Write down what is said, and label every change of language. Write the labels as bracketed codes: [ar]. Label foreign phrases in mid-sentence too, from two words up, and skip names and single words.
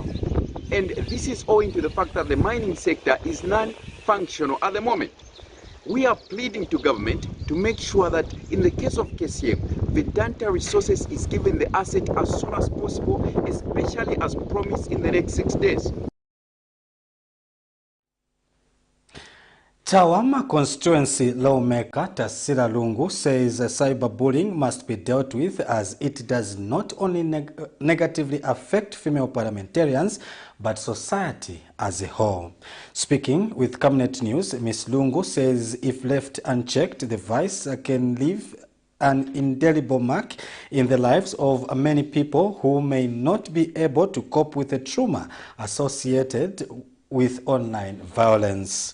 [en] And this is owing to the fact that the mining sector is non-functional at the moment. We are pleading to government to make sure that in the case of KCM, Vendetta Resources is given the asset as soon as possible, especially as promised in the next 6 days. Tawama constituency lawmaker TASILA Lungu says cyberbullying must be dealt with, as it does not only negatively affect female parliamentarians but society as a whole. Speaking with Camnet News, Ms. Lungu says if left unchecked, the vice can leave an indelible mark in the lives of many people who may not be able to cope with the trauma associated with online violence.